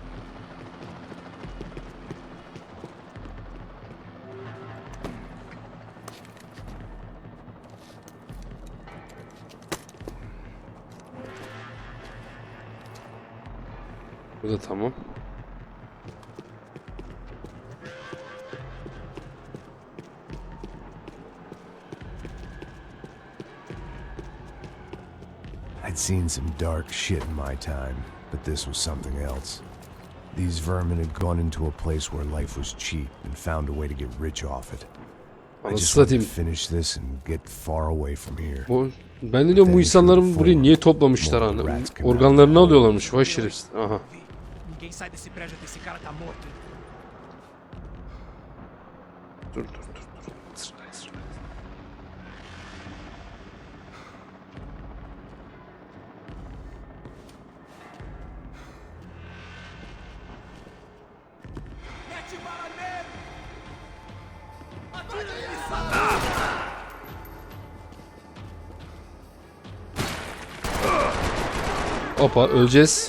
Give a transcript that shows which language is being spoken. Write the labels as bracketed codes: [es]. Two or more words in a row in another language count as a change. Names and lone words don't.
[tr] Bu da tamam. [en] I'd seen some dark shit in my time, but this was something else. These vermin had gone into a place where life was cheap and found a way to get rich off it. I [tr] Anasını [en] just wanted to [tr] satayım. [en] finish this and get far away from here. [tr] Ben de diyorum bu insanların burayı niye toplamışlar hani? Organlarını alıyorlarmış. Vay şerefsiz. Aha. [pt] Ninguém sai desse prédio até esse cara tá morto. [tr] Dur. Sırayla. [pt] Mete bala nele! Atira ele, sala! [tr] Hoppa, öleceğiz.